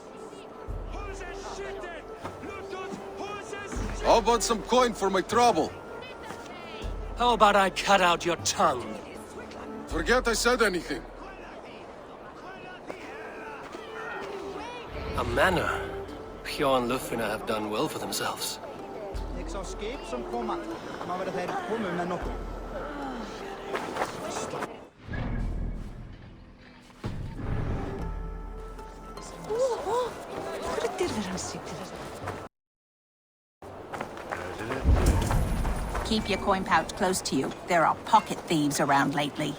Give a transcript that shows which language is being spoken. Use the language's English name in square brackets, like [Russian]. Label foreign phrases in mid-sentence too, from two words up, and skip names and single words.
[English] How about some coin for my trouble? How about I cut out your tongue? Forget I said anything. A manor? Hjor and Lufina have done well for themselves. [Norwegian] Jeg sa skip som kommer. Nå var det her kommet med noe. [English] Keep your coin pouch close to you. There are pocket thieves around lately.